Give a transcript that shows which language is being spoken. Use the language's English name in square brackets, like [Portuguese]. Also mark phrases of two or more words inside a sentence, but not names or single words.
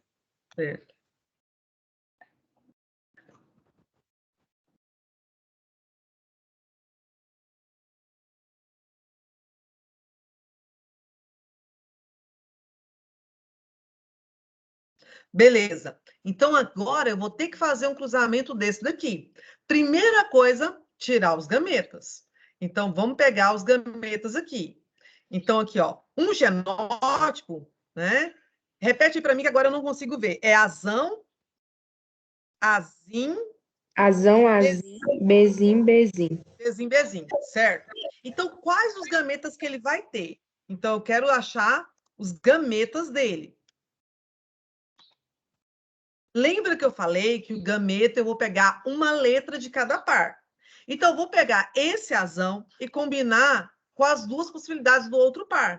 [Portuguese] certo. Beleza. Então, agora eu vou ter que fazer um cruzamento desse daqui. Primeira coisa, tirar os gametas. Então, vamos pegar os gametas aqui. Então, aqui, ó, um genótipo, né? Repete para mim que agora eu não consigo ver. É azão, azim, Azão, azim, bezim, bezim. bezim, bezim, certo? Então, quais os gametas que ele vai ter? Então, eu quero achar os gametas dele. Lembra que eu falei que o gameta eu vou pegar uma letra de cada par. Então, eu vou pegar esse azão e combinar com as duas possibilidades do outro par.